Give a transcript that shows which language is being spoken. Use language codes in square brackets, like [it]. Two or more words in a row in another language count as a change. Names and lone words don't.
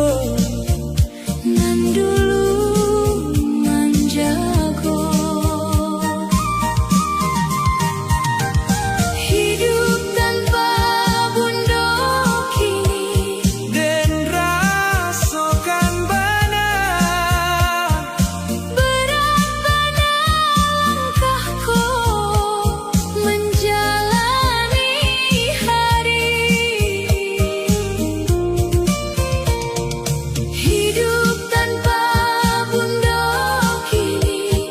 [min] nan dulu manjago. Hidup tanpa bundo kini den rasokan bana [id] berat pada langkahku menjalani hari. [min] Hidup tanpa bundo kini